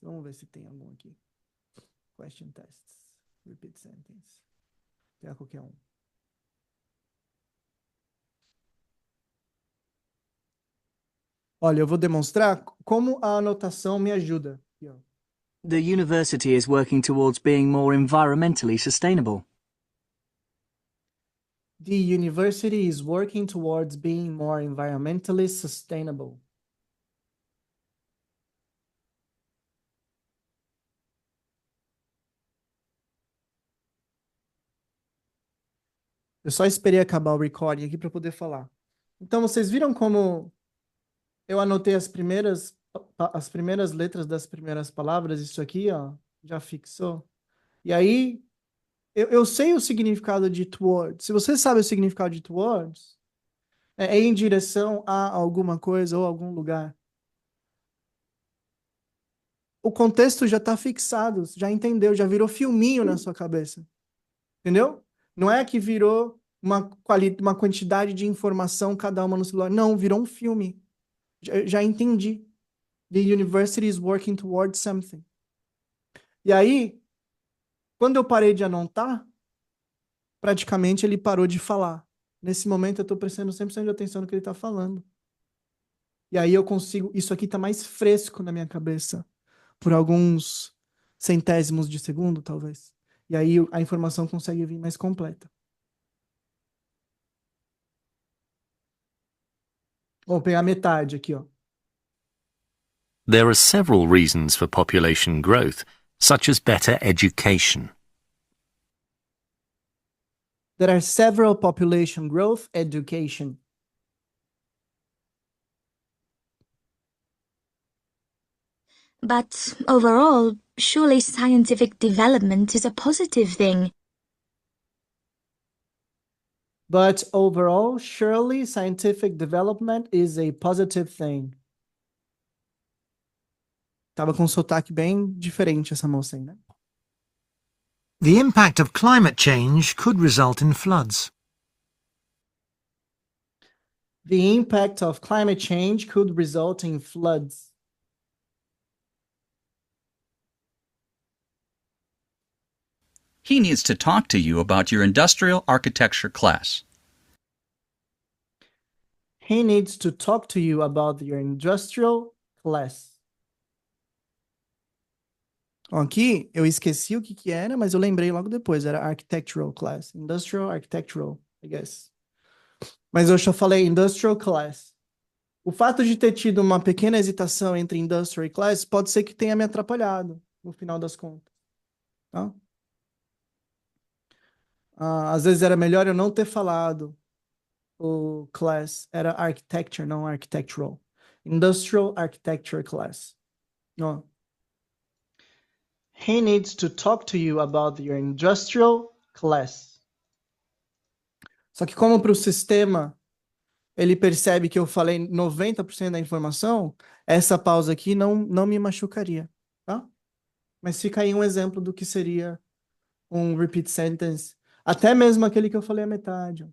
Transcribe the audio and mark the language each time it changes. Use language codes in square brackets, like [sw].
[pt] Vamos ver se tem algum aqui. Question tests. Repeat sentence. Vou pegar qualquer um. Olha, eu vou demonstrar como a anotação me ajuda. Aqui, ó. [en] The university is working towards being more environmentally sustainable. The university is working towards being more environmentally sustainable. [pt] Eu só esperei acabar o recording aqui para poder falar. Então, vocês viram como eu anotei as primeiras letras das primeiras palavras? Isso aqui, ó, já fixou. E aí, eu sei o significado de towards. Se você sabe o significado de towards, é em direção a alguma coisa ou algum lugar. O contexto já está fixado, já entendeu, já virou filminho na sua cabeça. Entendeu? Não é que virou uma quantidade de informação cada uma no celular. Não, virou um filme. Já entendi. [en] The university is working towards something. [pt] E aí, quando eu parei de anotar, praticamente ele parou de falar. Nesse momento eu estou prestando 100% de atenção no que ele está falando. E aí eu consigo... Isso aqui está mais fresco na minha cabeça. Por alguns centésimos de segundo, talvez. E aí a informação consegue vir mais completa. Vamos pegar metade aqui, ó. [en] There are several reasons for population growth, such as better education. There are several population growth education. But overall, surely scientific development is a positive thing. But overall, surely scientific development is a positive thing. [pt] Tava com um sotaque bem diferente essa moça aí, né? [en] The impact of climate change could result in floods. The impact of climate change could result in floods. He needs to talk to you about your industrial architecture class. He needs to talk to you about your industrial class. [pt] Aqui, eu esqueci o que era, mas eu lembrei logo depois. Era [en] architectural class. Industrial architectural, I guess. [pt] Mas eu já falei industrial class. O fato de ter tido uma pequena hesitação entre industrial e class pode ser que tenha me atrapalhado, no final das contas. Tá? Às vezes era melhor eu não ter falado o class. Era architecture, não architectural. [en] Industrial architecture class. Ó. He needs to talk to you about your industrial class. [pt] Só que como para o sistema ele percebe que eu falei 90% da informação, essa pausa aqui não me machucaria, tá? Mas fica aí um exemplo do que seria um repeat sentence, até mesmo aquele que eu falei a metade. Ó.